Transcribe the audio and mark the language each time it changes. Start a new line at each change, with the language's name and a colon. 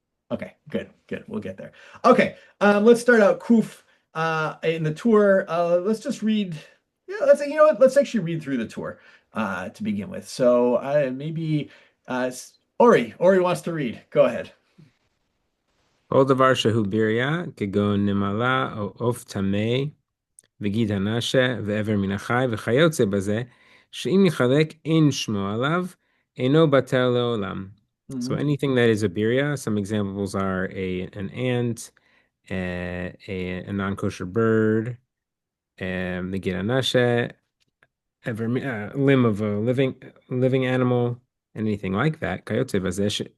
English: Okay, good. We'll get there. Okay, let's start out Kuf in the tour. Let's just read. Yeah, let's actually read through the tour to begin with. So maybe Ori wants to read. Go ahead.
Hebrew: כל דבר שהוא ביריה, כגון נמלה או עוף טמא, וגיד הנשה, ועבר מן החי, וכיוצא בזה, שאם יחלק אין שמו עליו, אינו בטל לעולם.
English: So anything that is a birya, some examples are an ant, a non-kosher bird, the gid hanashe, limb of a living animal, anything like that.
Hebrew: Kayotze bazesh.